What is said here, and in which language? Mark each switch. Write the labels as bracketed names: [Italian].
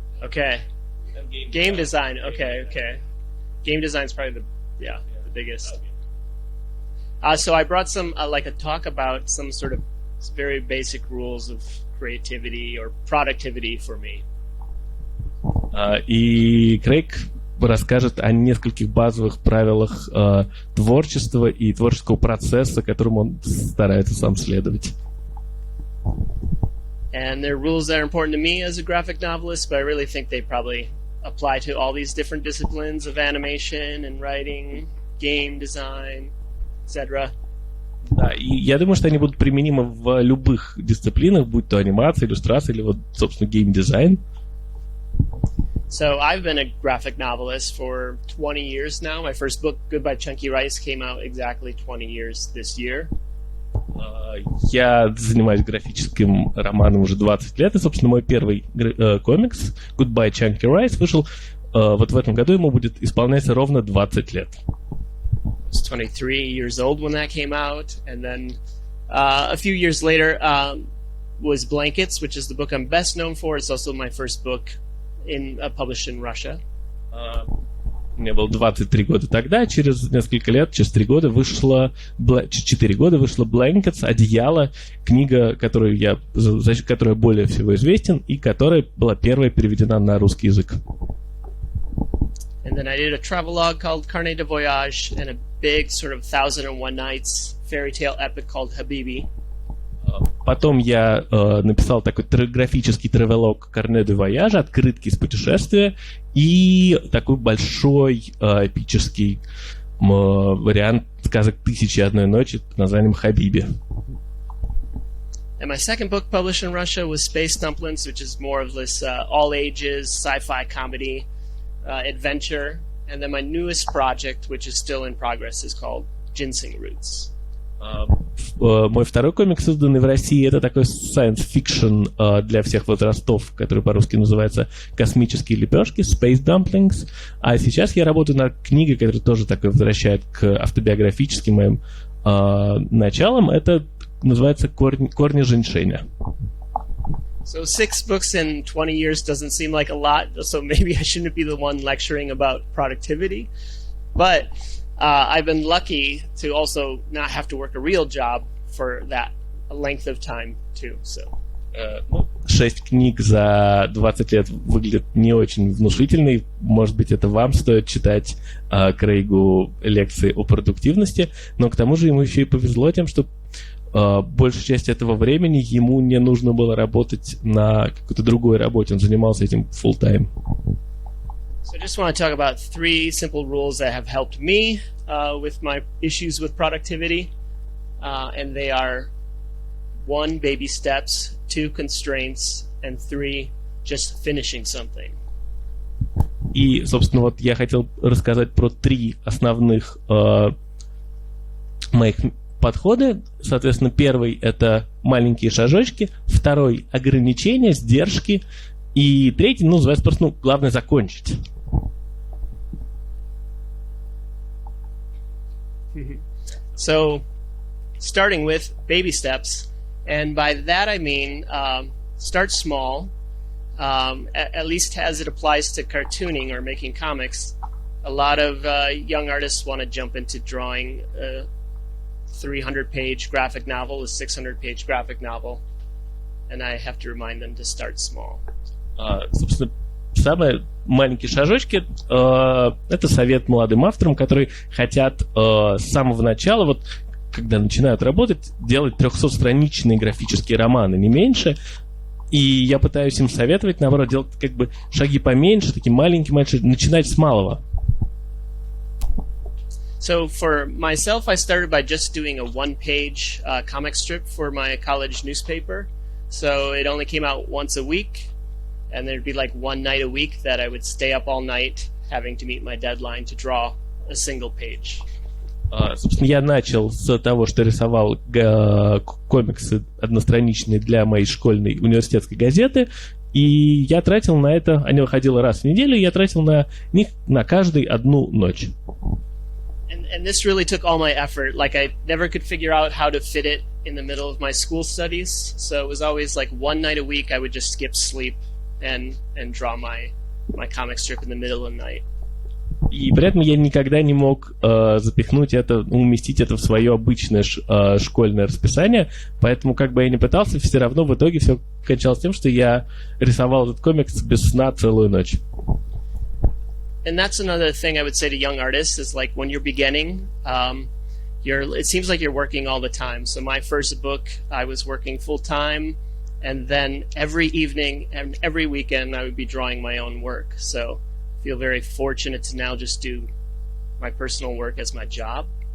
[English] Okay. And game design. Okay. Game design is probably the biggest. So I brought some like a talk about some sort of very basic rules of creativity or productivity for me. [Russian] И Крейг расскажет о нескольких базовых правилах творчества и творческого процесса, которым он старается сам следовать. [English] And they're rules that are important to me as a graphic novelist, but I really think they probably apply to all these different disciplines of animation and writing, game design, etc. [Russian] Да, и я думаю, что они будут применимы в любых дисциплинах, будь то анимация, иллюстрация или вот, собственно, геймдизайн. [English] So I've been a graphic novelist for 20 years now. My first book, Goodbye Chunky Rice, came out exactly 20 years this year. [Russian] Я занимаюсь графическим романом уже 20 лет, и, собственно, мой первый комикс Goodbye Chunky Rice вышел вот в этом году, ему будет исполняться ровно 20 лет. [English] I was 23 years old when that came out, and then a few years later was Blankets, which is the book I'm best known for. It's also my first book published in Russia. [Russian] Мне было 23 года тогда, через несколько лет, через 3 года вышло, 4 года вышло Blankets, «Одеяла», книга, за которой более всего известен, и которая была первая переведена на русский язык. [English] And then I did a travelogue called Carnet de Voyage and a big sort of 1001 Nights fairy tale epic called Habibi. [Russian] Потом я написал такой графический тревелог «Carnet de Voyage», открытки из путешествия, и такой большой эпический вариант сказок «Тысячи и одной ночи» под названием «Habibi». [English] And my second book published in Russia was Space Dumplings, which is more of this all ages sci-fi comedy adventure. And then my newest project, which is still in progress, is called Ginseng Roots. [Russian] Мой второй комикс, созданный в России, это такой science fiction для всех возрастов, который по-русски называется «Космические лепешки», Space Dumplings. А сейчас я работаю над книгой, которая тоже такой возвращает к автобиографическим моим началам. Это называется «Корни женьшеня». [English] So 6 books in 20 years doesn't seem like a lot, so maybe I shouldn't be the one lecturing about productivity. But I've been lucky to also not have to work a real job for that length of time too. So. [Russian] 6 книг за 20 лет выглядят не очень внушительно. Может быть, это вам стоит читать Крейгу лекции о продуктивности. Но к тому же ему еще и повезло тем, что большую часть этого времени ему не нужно было работать на какой-то другой работе. Он занимался этим full-time. [English] So I just want to talk about 3 simple rules that have helped me with my issues with productivity. And they are 1, baby steps, 2, constraints, and 3, just finishing something. [Russian] И, собственно, вот я хотел рассказать про 3 основных моих подходы. Соответственно, первый — это маленькие шажочки, второй — ограничения, сдержки, и третий, называется просто, главное — закончить. [English] So, starting with baby steps, and by that I mean start small, at least as it applies to cartooning or making comics. A lot of young artists want to jump into drawing a 300-page graphic novel, a 600-page graphic novel, and I have to remind them to start small. [Russian] Собственно, самые маленькие шажочки это совет молодым авторам, которые хотят с самого начала, вот когда начинают работать, делать 300-страничные графические романы, не меньше, И я пытаюсь им советовать, наоборот, делать как бы шаги поменьше, такие маленькие, начинать с малого. [English] So for myself, I started by just doing a one-page comic strip for my college newspaper. So it only came out once a week, and there'd be like one night a week that I would stay up all night having to meet my deadline to draw a single page. [Russian] Собственно, я начал с того, что рисовал комиксы одностраничные для моей школьной университетской газеты, и я тратил на это, они выходили раз в неделю, и я тратил на них на каждый одну ночь. [English] And this really took all my effort. Like I never could figure out how to fit it in the middle of my school studies. So it was always like one night a week I would just skip sleep and draw my comic strip in the middle of the night. [Russian] И при этом я никогда не мог запихнуть это, уместить это в свое обычное школьное расписание, поэтому как бы я ни пытался, все равно в итоге все кончалось тем, что я рисовал этот комикс без сна целую ночь. [English] And that's another thing I would say to young artists is like when you're beginning, it seems like you're working all the time. So my first book, I was working full time, and then every evening and every weekend I would be drawing my own work. So I feel very fortunate to now just do my personal work as my job.